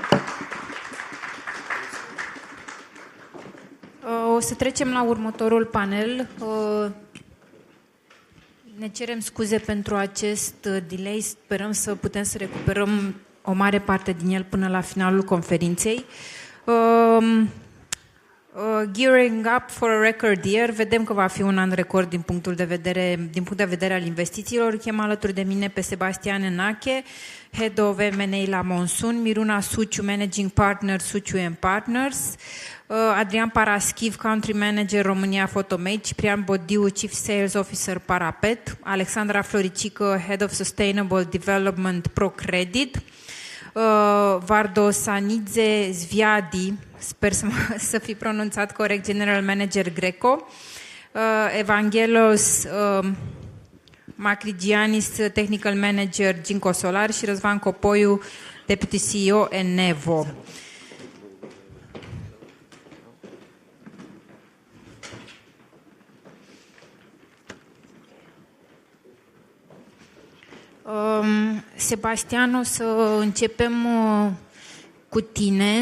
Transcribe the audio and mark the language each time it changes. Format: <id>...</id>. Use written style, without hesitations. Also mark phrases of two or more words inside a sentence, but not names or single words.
<ro>O să trecem la următorul panel. Ne cerem scuze pentru acest delay. Sperăm să putem să recuperăm o mare parte din el până la finalul conferinței.</ro> <en>Gearing up for a record year,</en> <ro>vedem că va fi un an record din punct de vedere al investițiilor. Chem alături de mine pe Sebastian Enache,</ro> <en>Head of M&A</en> <ro>la Monsun, Miruna Suciu, Managing Partner Suciu & Partners, Adrian Paraschiv,</ro> <en>Country Manager</en> <ro>România Photomate, Ciprian Bodiu,</ro> <en>Chief Sales Officer</en> <ro>Parapet, Alexandra Floricică,</ro> <en>Head of Sustainable Development</en> <ro>ProCredit, Vardo Sanidze Zviadi, sper să fi pronunțat corect,</ro> <en>General Manager</en> <ro>Greco, Evangelos Macrigianis,</ro> <en>Technical Manager</en> <ro>Ginco Solar și Răzvan Copoiu,</ro> <en>Deputy CEO</en> <ro>Enevo. Sebastian, o să începem cu tine.</ro>